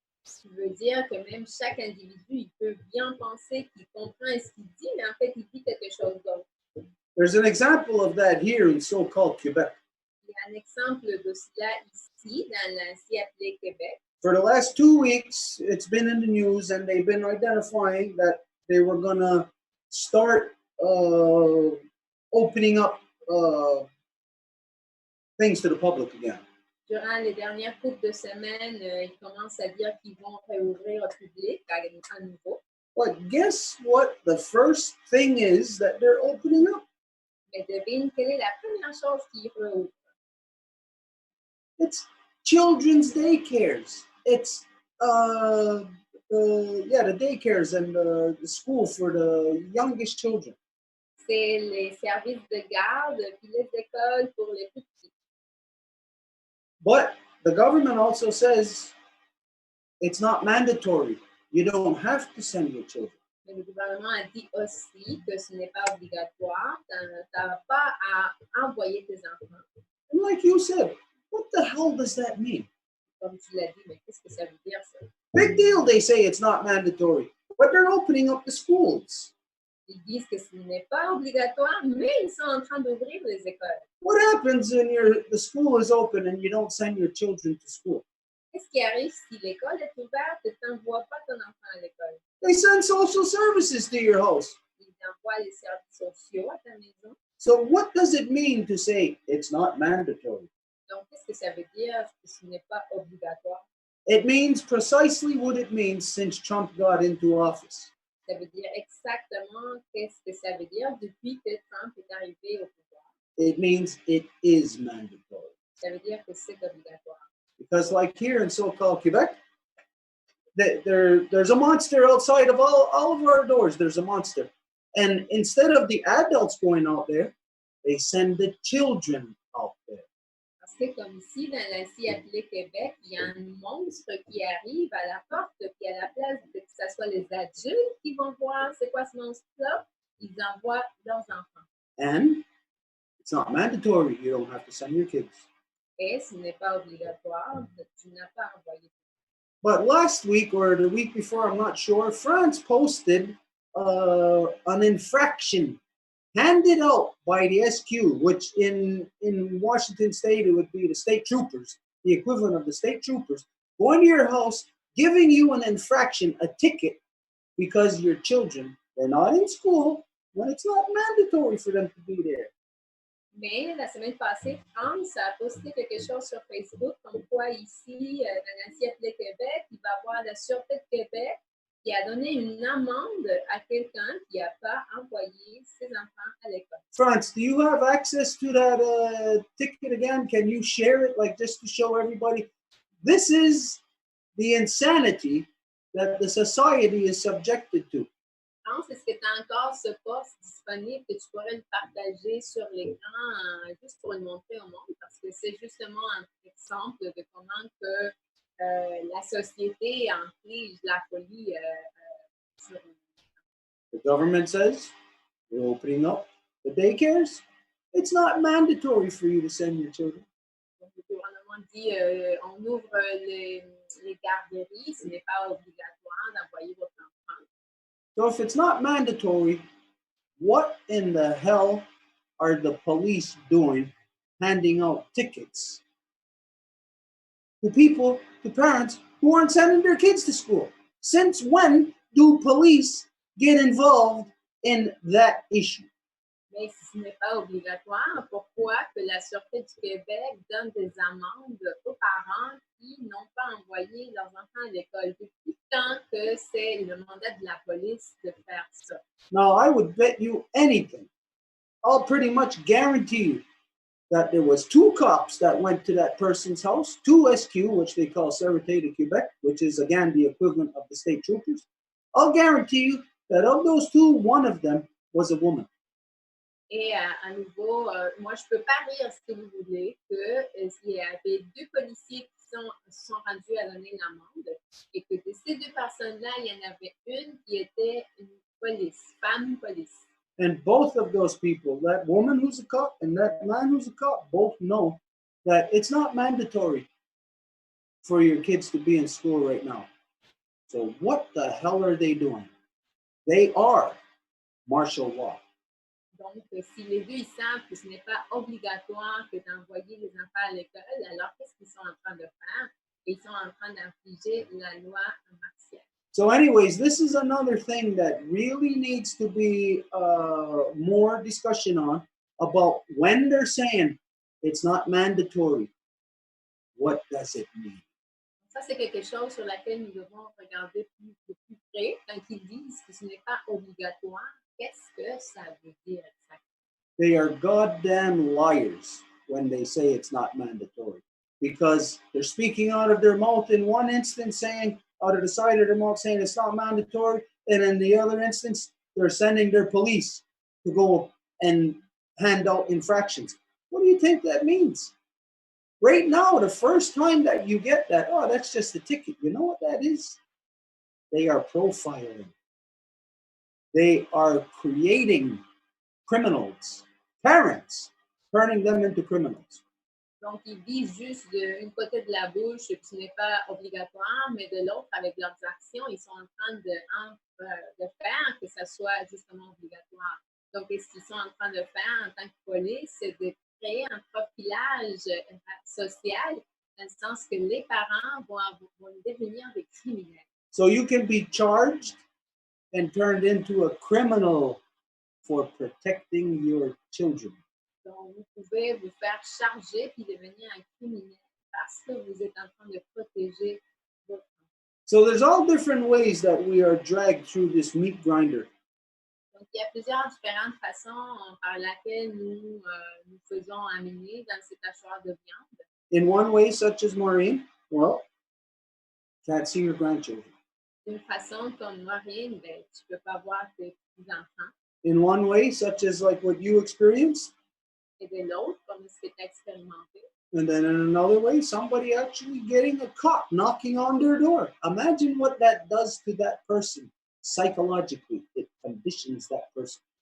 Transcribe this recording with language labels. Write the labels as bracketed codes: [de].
[fr] Ce qui veut dire que même chaque individu, il peut bien penser qu'il comprend ce qu'il dit, mais en fait, il dit quelque chose d'autre. [en] There's an example of that here in so-called Quebec. [fr] Il y a un exemple de cela ici, dans l'ancien appelé Québec. [en] For the last 2 weeks, it's been in the news, and they've been identifying that they were going to start opening up things to the public again. [fr] Durant les dernières coupes de semaines, ils commencent à dire qu'ils vont réouvrir au public à nouveau. [en] But guess what the first thing is that they're opening up? [fr] Mais devine quelle est la première chose qu'ils réouvrent. [en] It's children's daycares. It's the daycares and the school for the youngest children. [fr] C'est les services de garde, puis les écoles pour les plus petits. [en] But the government also says it's not mandatory. You don't have to send your children. [fr] Mais le gouvernement a dit aussi que ce n'est pas obligatoire. Tu n'as pas à envoyer tes enfants. [en] And like you said, what the hell does that mean? [fr] Comme tu l'as dit, mais qu'est-ce que ça veut dire, ça? [en] Big deal, they say it's not mandatory. But they're opening up the schools. [fr] Ils disent que ce n'est pas obligatoire, mais ils sont en train d'ouvrir les écoles. [en] What happens when the school is open and you don't send your children to school? [fr] Qu'est-ce qui arrive si l'école est ouverte et tu n'envoies pas ton enfant à l'école? [en] They send social services to your house. [fr] Ils envoient les services sociaux à ta maison. [en] So what does it mean to say it's not mandatory? [fr] Donc, qu'est-ce que ça veut dire que ce n'est pas obligatoire? [en] It means precisely what it means since Trump got into office. [fr] Ça veut dire exactement qu'est-ce que ça veut dire depuis que Trump est arrivé au pouvoir. [en] It means it is mandatory. [fr] Ça veut dire que c'est obligatoire. [en] Because like here in so-called Quebec, there's a monster outside of all of our doors. There's a monster. And instead of the adults going out there, they send the children out there. [fr] Parce que comme ici, dans l'Asie appelée Québec, il y a un monstre qui arrive à la porte, puis à la place de que ce soit les adultes qui vont voir c'est quoi ce monstre-là, ils envoient leurs enfants. [en] And it's not mandatory. You don't have to send your kids. [fr] Et ce n'est pas obligatoire, tu n'as pas envoyé. [en] But last week or the week before, I'm not sure, France posted an infraction handed out by the SQ, which in Washington State, it would be the state troopers, the equivalent of the state troopers, going to your house, giving you an infraction, a ticket, because your children, they're not in school, when it's not mandatory for them to be there. [fr] Mais la semaine passée, France a posté quelque chose sur Facebook comme quoi ici, dans l'Asie appelée Québec, il va y avoir la Sûreté de Québec qui a donné une amende à quelqu'un qui n'a pas envoyé ses enfants à l'école. [en] France, do you have access to that ticket again? Can you share it, like just to show everybody? This is the insanity that the society is subjected to. [fr] France, est-ce que tu as encore ce poste disponible que tu pourrais le partager sur l'écran juste pour le montrer au monde? Parce que c'est justement un exemple de comment que la société inflige la folie sur [en] The government says we're opening up the daycares. It's not mandatory for you to send your children. [fr] Donc, le gouvernement dit on ouvre les garderies, ce n'est pas obligatoire d'envoyer votre enfant. [en] So if it's not mandatory, what in the hell are the police doing handing out tickets to people, to parents who aren't sending their kids to school? Since when do police get involved in that issue? [fr] Mais si ce n'est pas obligatoire, pourquoi que la Sûreté du Québec donne des amendes aux parents qui n'ont pas envoyé leurs enfants à l'école? Depuis quand que c'est le mandat de la police de faire ça? [en] Now, I would bet you anything. I'll pretty much guarantee you that there was 2 cops that went to that person's house, 2 SQ, which they call Sûreté de Québec, which is again the equivalent of the state troopers. I'll guarantee you that of those 2, one of them was a woman. [fr] Et à nouveau, moi, je peux parier ce que vous voulez qu'il y avait 2 policiers qui sont rendus à donner l'amende et que de ces 2 personnes-là, il y en avait une qui était une femme police. [en] And both of those people, that woman who's a cop and that man who's a cop, both know that it's not mandatory for your kids to be in school right now. So what the hell are they doing? They are martial law. [fr] Donc, si les 2 ils savent que ce n'est pas obligatoire que d'envoyer les enfants à l'école, alors qu'est-ce qu'ils sont en train de faire? Ils sont en train d'infliger la loi martiale. [en] So anyways, this is another thing that really needs to be more discussion on about when they're saying it's not mandatory. What does it mean? [fr] Ça, c'est quelque chose sur laquelle nous devons regarder de plus près. Quand ils disent que ce n'est pas obligatoire, qu'est-ce que ça veut dire exactement? [en] They are goddamn liars when they say it's not mandatory, because they're speaking out of their mouth in one instance, saying out of the side of their mouth saying it's not mandatory, and in the other instance they're sending their police to go and hand out infractions. What do you think that means? Right now, the first time that you get that, oh, that's just a ticket. You know what that is? They are profiling. They are creating criminals, parents, turning them into criminals. [fr] Donc, ils disent juste d'une côté de la bouche, ce n'est pas obligatoire, mais de l'autre, avec leurs actions, ils sont en train de faire que ça soit justement obligatoire. Donc, ce qu'ils sont en train de faire en tant que police, c'est de créer un profilage social, dans le sens que les parents vont devenir des criminels. [en] So you can be charged and turned into a criminal for protecting your children. [fr] Donc, vous pouvez vous faire charger puis devenir un criminel parce que vous êtes en train de protéger votre enfant. [en] So there's all different ways that we are dragged through this meat grinder. [fr] Donc, il y a plusieurs différentes façons par lesquelles nous faisons amener dans cet hachoir de viande. [en] In one way, such as Maureen, well, can't see your grandchildren. [fr] D'une façon comme Maureen, ben, tu ne peux pas voir tes petits-enfants. [en] In one way, such as like what you experienced. [fr] Et de l'autre, comme ce que tu as expérimenté. [en] And then in another way, somebody actually getting a cop knocking on their door. Imagine what that does to that person psychologically. It conditions that person.